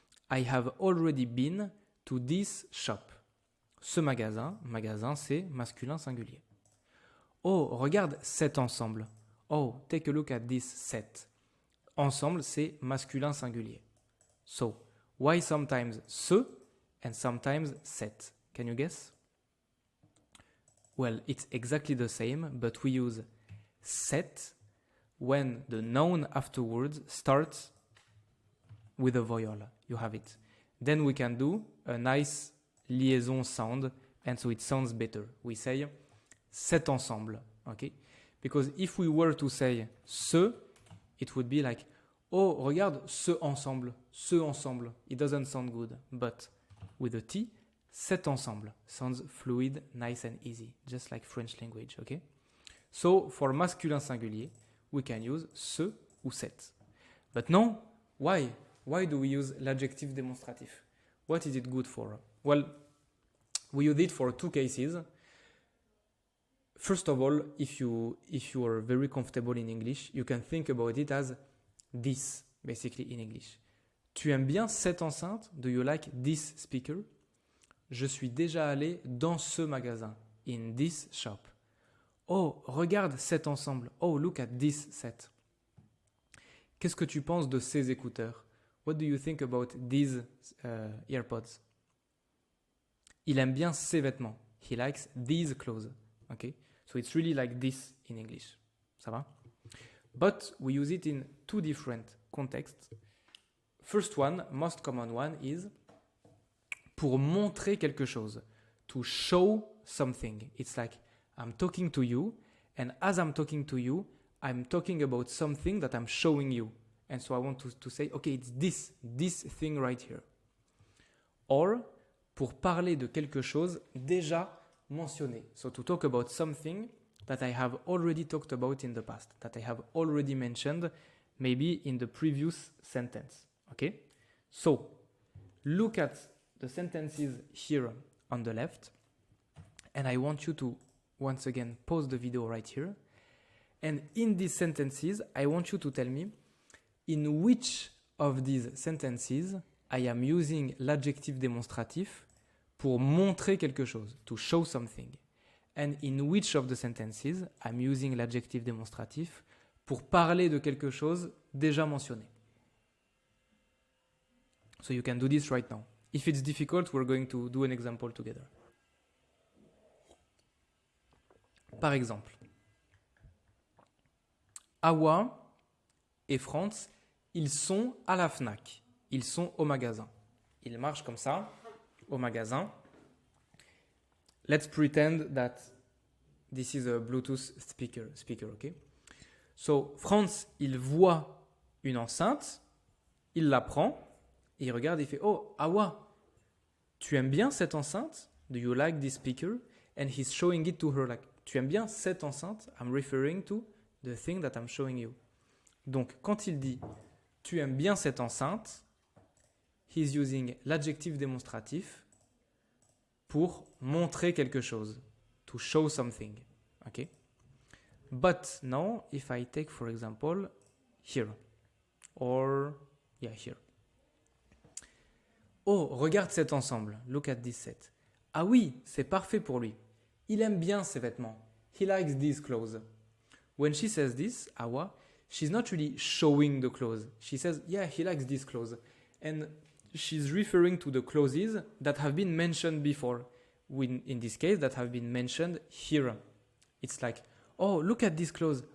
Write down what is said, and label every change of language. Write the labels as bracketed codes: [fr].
[en] I have already been to this shop. [fr] Ce magasin c'est masculin singulier. Oh, regarde cet ensemble. [en] Oh, take a look at this set. [fr] Ensemble, c'est masculin singulier. [en] So, why sometimes ce and sometimes set? Can you guess? Well, it's exactly the same, but we use set when the noun afterwards starts with a vowel. You have it. Then we can do a nice liaison sound, and so it sounds better. We say cet ensemble, okay? Because if we were to say ce, it would be like, [fr] oh, regarde ce ensemble. [en] It doesn't sound good. But with a T, cet ensemble sounds fluid, nice and easy, just like French language, okay? So, for masculin singulier, we can use [fr] ce ou cette. [en] But no, why? Why do we use l'adjectif démonstratif? What is it good for? Well, we use it for two cases. First of all, if you are very comfortable in English, you can think about it as this, basically in English. [fr] Tu aimes bien cette enceinte? [en] Do you like this speaker? [fr] Je suis déjà allé dans ce magasin. [en] In this shop. [fr] Oh, regarde cet ensemble. [en] Oh, look at this set. [fr] Qu'est-ce que tu penses de ces écouteurs? [en] What do you think about these earpods? [fr] Il aime bien ses vêtements. [en] He likes these clothes. Okay? So it's really like this in English. [fr] Ça va? [en] But we use it in two different contexts. First one, most common one, is [fr] pour montrer quelque chose. [en] To show something. It's like I'm talking to you, and as I'm talking to you, I'm talking about something that I'm showing you. And so I want to say, okay, it's this thing right here. [fr] Or, pour parler de quelque chose déjà mentionné. [en] So to talk about something that I have already talked about in the past, that I have already mentioned, maybe in the previous sentence. Okay? So, look at the sentences here on the left. And I want you to, once again, pause the video right here. And in these sentences, I want you to tell me in which of these sentences I am using l'adjectif démonstratif [fr] pour montrer quelque chose, [en] to show something. And in which of the sentences I'm using l'adjectif démonstratif [fr] pour parler de quelque chose déjà mentionné. [en] So you can do this right now. If it's difficult, we're going to do an example together. [fr] Par exemple, Awa et Franz, ils sont à la Fnac. Ils sont au magasin. Ils marchent comme ça, au magasin. [en] Let's pretend that this is a Bluetooth speaker, okay? [fr] So, Franz, il voit une enceinte, il la prend, et il regarde et il fait « Oh, Awa, tu aimes bien cette enceinte? [en] Do you like this speaker? » And he's showing it to her like « [fr] Tu aimes bien cette enceinte? [en] I'm referring to the thing that I'm showing you. » [fr] Donc, quand il dit « Tu aimes bien cette enceinte [en] », he's using l'adjectif démonstratif [fr] pour montrer quelque chose, [en] to show something. Okay? But now, if I take, for example, here, or, yeah, here. [fr] Oh, regarde cet ensemble. [en] Look at this set. [fr] Ah oui, c'est parfait pour lui. Il aime bien ses vêtements. [en] He likes these clothes. When she says this, Awa, she's not really showing the clothes. She says, yeah, he likes these clothes. And she's referring to the clothes that have been mentioned before. In this case, that have been mentioned here. It's like, oh, look at these clothes.